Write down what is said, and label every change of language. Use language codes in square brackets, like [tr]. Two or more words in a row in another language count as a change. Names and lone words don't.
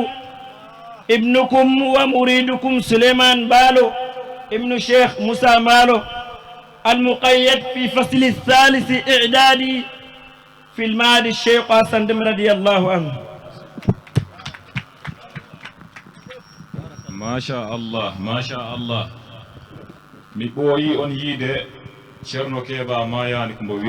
[ar] ابنكم ومريدكم سليمان بالو ابن الشيخ موسى مالو، المقيد في فصل الثالث إعدادي في المعهد الشيخ حسن رضي الله عنه. ما شاء الله ما شاء الله. [ff] mi ɓooyi on yiide ceerno keeba mayani ko mbo wi